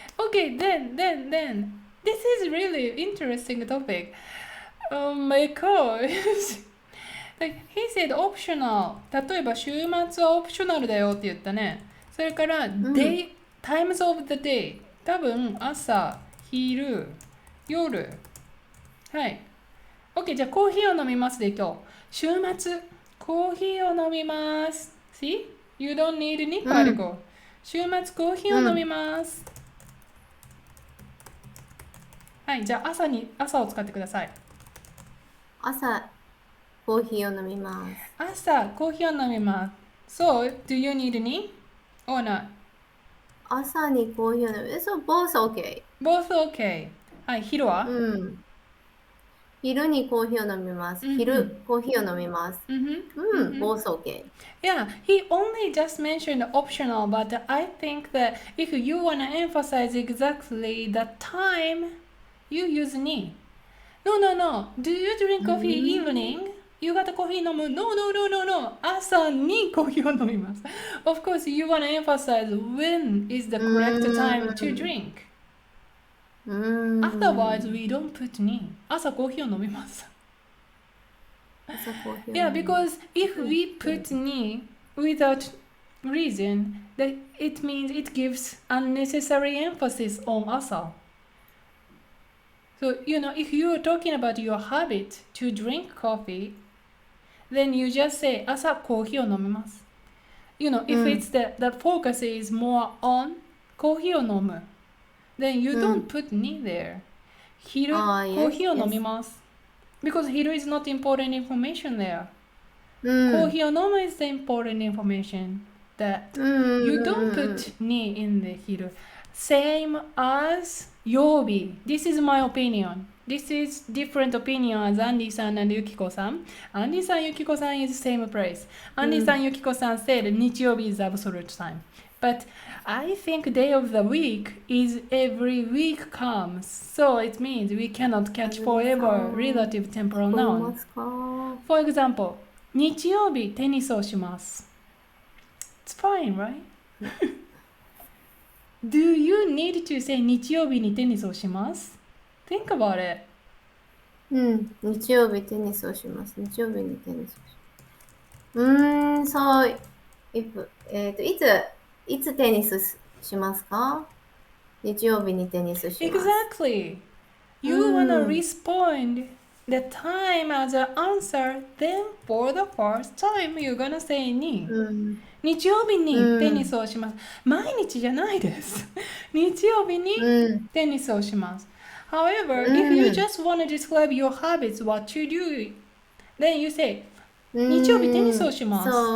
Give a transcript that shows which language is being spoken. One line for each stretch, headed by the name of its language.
English: Okay, then, this is really interesting topic. Oh my gosh. Like, he said optional.
Japanese: 例えば週末はオプショナルだよって言ったね。それから、
English: times of the day.
Japanese: 多分朝、昼、夜。はい。 OK、じゃあコーヒーを飲みますで今日。週末、コーヒーを飲みます。
English: See? You don't need any particle、
Japanese: 週末コーヒーを飲みます。はい、じゃあ朝を使ってください。朝、コーヒーを飲みます。朝、コーヒーを飲みます。
English: So, do you need any? Or not?
Japanese: 朝にコーヒーを飲む。そう、
English: both okay。 Both okay。
Japanese: はい、昼は、昼にコーヒーを飲みます。昼、コーヒーを飲みます。
English: both okay。 Yeah, he only just mentioned optional, but I think that if you want to emphasize exactly the time, you use ni. No. Do you drink coffee evening?
Japanese: 夕方コーヒー飲む
English: No.
Japanese: 朝にコーヒーを飲みます。
English: Of course, you want to emphasize when is the correct time to drink. Otherwise, we don't put ni.
Japanese: 朝コーヒーを飲みます。
English: Yeah, because if we put ni without reason, that it means it gives unnecessary emphasis on asa. So, if you are talking about your habit to drink coffee, then you just say,
Japanese: 朝コーヒーを飲みます。
English: If it's the focus is more on
Japanese: コーヒーを飲む,
English: then you don't put ni there.
Japanese: 昼、コーヒーを飲みます。
English: Because hiru is not important information there.
Japanese: コーヒーを飲む
English: is the important information that you don't put ni in the hiru. Same as 曜日.This is my opinion. This is different opinion as Andy-san and Yukiko-san. Andy-san, Yukiko-san is same place. Andy-san, Yukiko-san said 日曜日 is absolute time. But I think day of the week is every week comes. So it means we cannot catch forever relative temporal noun. For example,
Japanese: 日曜日テニスをします。
English: It's fine, right? Do you need to say
Japanese: 日曜日にテニスをします?
English: Think about it.
Japanese: 日曜日テニスをします。日曜日にテニスをします。そう、いつテニスしますか？日曜日にテニスします。
English: Exactly. You wanna respond the time as an answer, then for the first time you're gonna say に。
Japanese: 日曜日にテニスをします。毎日じゃないです。日曜日にテニスをします。
English: However, if you just want to describe your habits, what you do, then you say,
Japanese: 日曜日テニスをします。